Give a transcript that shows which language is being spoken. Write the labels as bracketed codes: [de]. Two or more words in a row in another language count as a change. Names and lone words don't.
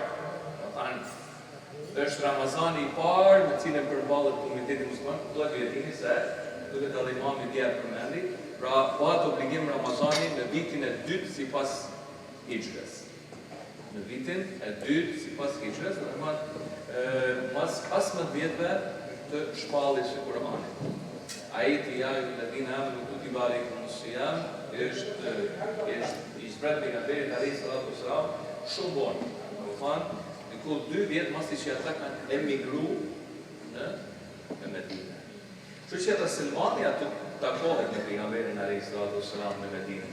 [sq] Do thënë, është Ramazani I parë me cilën përballet komuniteti musliman, duhet të dini se duket edhe imami dia përmendi, pra bëhet obligim Ramazani në vitin e dytë sipas Hijrës. Në vitin e dytë sipas Hijrës, do të thonë mas 15 vjetëve të shpalljes së Kuranit. Ajeti [ar] يا الذين آمنوا كتب عليكم الصيام [sq] është I zbret pejgamberit [ar] عليه الصلاة والسلام [sq] shumë bon. Do thonë, diku 2 vjet pas që ata kanë emigruar në Medinë. Kështu që ata Selmani ato takohet me pejgamberin [ar] عليه الصلاة والسلام [sq] në Medinë.